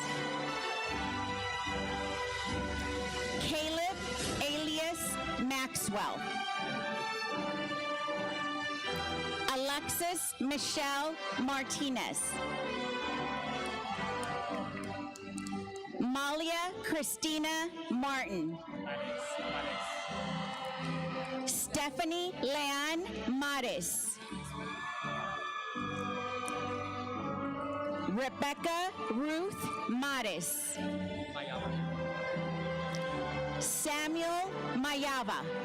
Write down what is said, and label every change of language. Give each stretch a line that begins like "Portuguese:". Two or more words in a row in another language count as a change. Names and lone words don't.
English: Caleb alias Maxwell. Alexis Michelle Martinez. Malia Christina Martin. Stephanie Leanne Mares. Rebecca Ruth Mares. Samuel Mayava.